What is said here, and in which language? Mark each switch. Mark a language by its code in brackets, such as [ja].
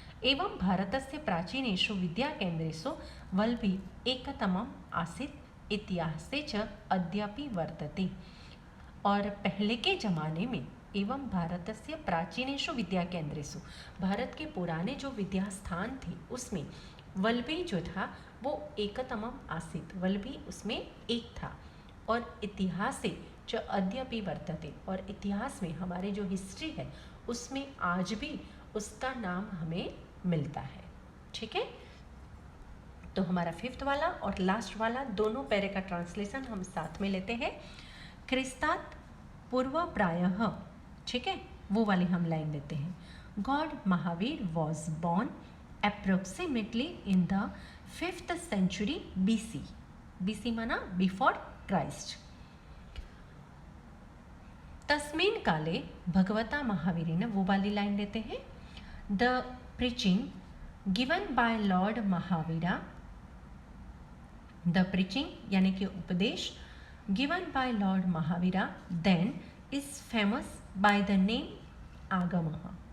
[sa] एवं भारतस्य प्राचीनेषु विद्याकेन्द्रेषु वल्लभी एकतमम् आसीत् इतिहासे च अद्यापि वर्तते। [hi] और पहले के ज़माने में [sa] एवं भारतस्य प्राचीनेषु विद्याकेन्द्रेषु, [hi] भारत के पुराने जो विद्या स्थान थे उसमें वल्लभी जो था वो [sa] एकतमम् आसीत्, [hi] वल्लभी उसमें एक था। और [sa] इतिहासे च अद्यापि वर्तते, [hi] और इतिहास में हमारे जो हिस्ट्री है उसमें आज भी उसका नाम हमें मिलता है। ठीक है, तो हमारा 5th वाला और लास्ट वाला दोनों पैरे का ट्रांसलेशन हम साथ में लेते हैं। [sa] ख्रिस्तात् पूर्व प्रायः, [hi] ठीक है, वो वाली हम लाइन लेते हैं। [en] God Mahavir was born approximately in the 5th century BC. BC [hi] माना [en] Before Christ. [sa] तस्मिन् काले भगवता महावीरेन, [hi] वो वाली लाइन लेते हैं. [en] the preaching given by Lord Mahavira, the preaching [hi] यानी कि उपदेश [en] Given by Lord Mahavira then is famous by the name आगमः.